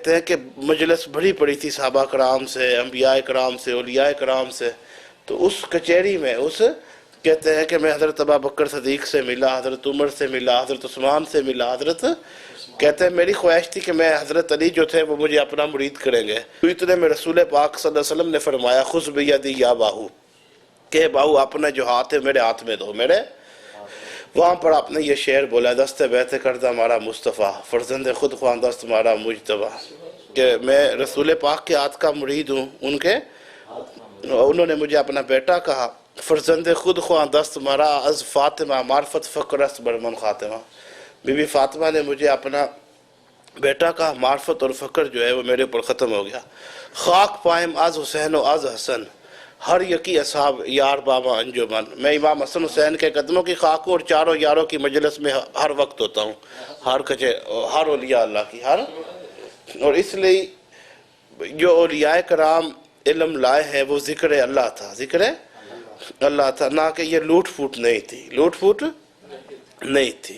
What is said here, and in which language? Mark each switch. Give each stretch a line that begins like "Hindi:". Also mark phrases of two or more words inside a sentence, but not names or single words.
Urdu: ہیں کہ مجلس بڑی پڑی تھی صحابہ کرام سے، انبیاء کرام سے، اولیاء کرام سے، تو اس کچہری میں کہتے ہیں کہ میں حضرت ابو بکر صدیق سے ملا، حضرت عمر سے ملا، حضرت عثمان سے ملا، حضرت کہتے ہیں میری خواہش تھی کہ میں حضرت علی جو تھے وہ مجھے اپنا مرید کریں گے، تو اتنے میں رسول پاک صلی اللہ علیہ وسلم نے فرمایا
Arabic: خذ بیدی یا باہو،
Urdu: کہ باہو اپنا جو ہاتھ ہے میرے ہاتھ میں دو، میرے۔ وہاں پر آپ نے یہ شعر بولا
Persian: دست بیعت کردہ ہمارا مصطفیٰ، فرزند خود خواندست ہمارا مجتبیٰ،
Urdu: کہ میں رسول پاک کے ہاتھ کا مرید ہوں، انہوں نے مجھے اپنا بیٹا کہا،
Persian: فرزند خود خواہ دست مرا از فاطمہ معرفت فقر است برمن خاتمہ.
Urdu: بی بی فاطمہ نے مجھے اپنا بیٹا کا معرفت اور فقر جو ہے وہ میرے اوپر ختم ہو گیا.
Persian: خاک پائم از حسین و از حسن ہر یکی اصحاب یار بابا انجمن.
Urdu: میں امام حسن حسین کے قدموں کی خاک اور چاروں یاروں کی مجلس میں ہر وقت ہوتا ہوں, ہر اولیاء اللہ کی ہر. اور اس لیے جو اولیاء کرام علم لائے ہیں وہ ذکر اللہ تھا, ذکر اللہ تھا, نہ کہ یہ لوٹ پھوٹ نہیں تھی, لوٹ پھوٹ نہیں تھی.